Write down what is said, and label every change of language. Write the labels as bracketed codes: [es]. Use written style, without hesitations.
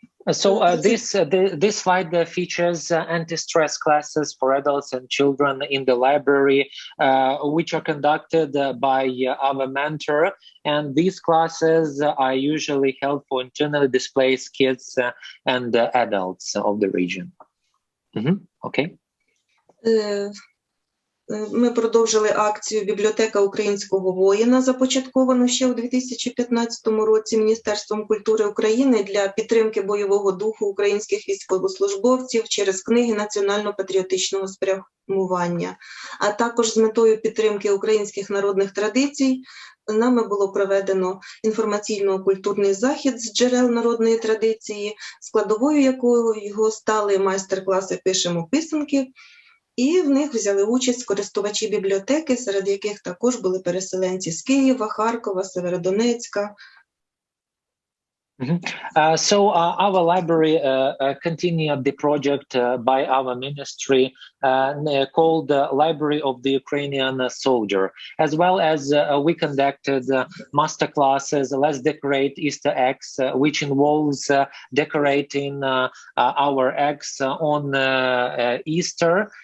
[en] So this slide features anti-stress classes for adults and children in the library, which are conducted by our mentor. And these classes are usually held for internally displaced kids and adults of the region. Okay. [uk] Ми продовжили акцію «Бібліотека українського воїна», започатковану ще у 2015 році Міністерством культури України для підтримки бойового духу українських військовослужбовців через книги національно-патріотичного спрямування, а також з метою підтримки українських народних традицій нами було проведено інформаційно-культурний захід з джерел народної традиції, складовою якого стали майстер-класи «Пишемо писанки», і в них взяли участь користувачі бібліотеки, серед яких також були переселенці з Києва, Харкова, Северодонецька. [en] So our library continued the project by our ministry called Library of the Ukrainian Soldier, as well as we conducted master classes, Let's Decorate Easter Eggs, which involves decorating our eggs on Easter.